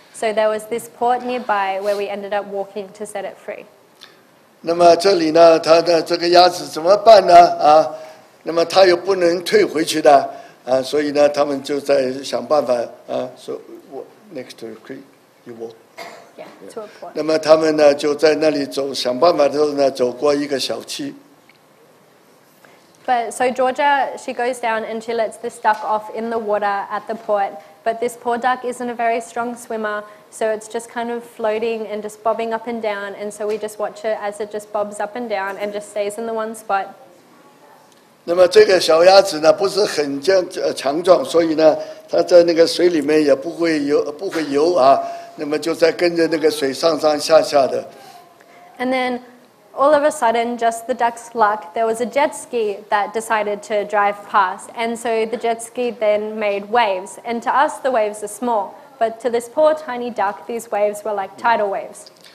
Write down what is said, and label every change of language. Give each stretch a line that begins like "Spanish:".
English: So there was this port nearby where we ended up walking to set it free.
Chinese: 那么这里呢，他的这个鸭子怎么办呢？啊，那么他又不能退回去的啊，所以呢，他们就在想办法啊，说我
English: next to the creek you walk. Yeah, to a port.
Chinese: 那么他们呢就在那里想办法的时候呢，走过一个小溪。
English: But so Georgia, she goes down and she lets this duck off in the water at the port. But this poor duck isn't a very strong swimmer, so it's just kind of floating and just bobbing up and down. And so we just watch it as it just bobs up and down and just stays in the one spot.
Chinese: 那么这个小鸭子呢，不是很强壮，所以呢，它在那个水里面也不会游啊。那么就在跟着那个水上下的。
English: And then all of a sudden, just the duck's luck, there was a jet ski that decided to drive past. And so the jet ski then made waves. And to us, the waves are small. But to this poor tiny duck, these waves were like tidal waves.